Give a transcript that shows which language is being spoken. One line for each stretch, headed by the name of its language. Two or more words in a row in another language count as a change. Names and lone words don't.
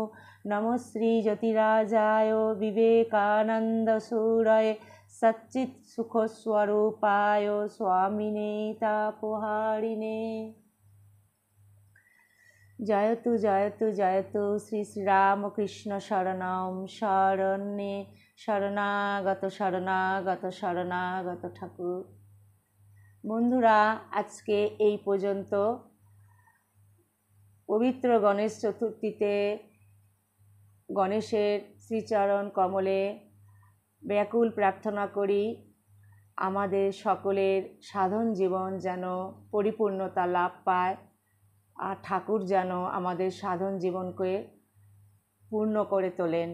Sanskrit: नमो श्री ज्योतिराजाय विवेकानन्दसूरये सच्चित् सुखस्वरूपाय स्वामिने तापहारिणे। जयतु जयतु जयतु श्री श्रीरामकृष्ण शरणं शरण्ये शरणागत शरणागत शरणागत ঠাকুর।
Bangla: বন্ধুরা, আজকে এই পর্যন্ত। পবিত্র গণেশ চতুর্থীতে গণেশের শ্রীচরণ কমলে ব্যাকুল প্রার্থনা করি আমাদের সকলের সাধন জীবন যেন পরিপূর্ণতা লাভ পায়, আর ঠাকুর যেন আমাদের সাধন জীবনকে পূর্ণ করে তোলেন।